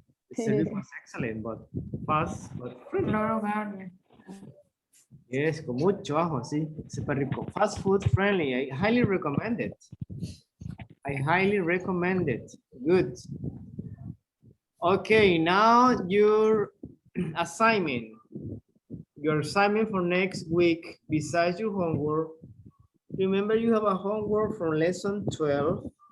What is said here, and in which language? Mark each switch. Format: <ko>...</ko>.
<en>The service was excellent, but fast, but friendly. Loro Garden. Yes,</en> <es>con mucho ajo, sí, súper rico.</es> <en>Fast food friendly, I highly recommend it. I highly recommend it. Good. Okay, now your assignment. Your assignment for next week, besides your homework, remember you have a homework from lesson 12.</en>